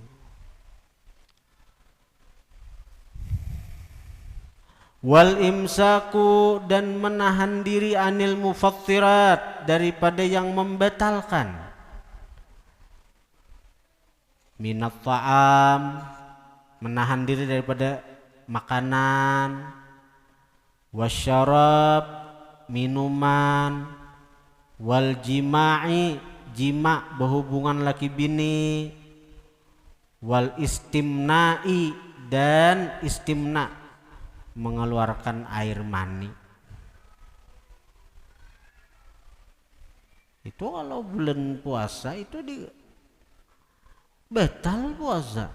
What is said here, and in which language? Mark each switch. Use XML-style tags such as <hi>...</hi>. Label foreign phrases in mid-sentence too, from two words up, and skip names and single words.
<ar>والإمساك</ar> <id>dan menahan diri</id> <ar>عن المفطرات</ar> <id>daripada yang membatalkan.</id> <ar>من الطعام</ar> <id>menahan diri daripada makanan. Wasyarab minuman,</id> <ar>والجماع</ar> <id>jima berhubungan laki bini,</id> <ar>والاستمناء</ar> <id>dan istimna mengeluarkan air mani. Itu kalau bulan puasa itu batal puasa.</id>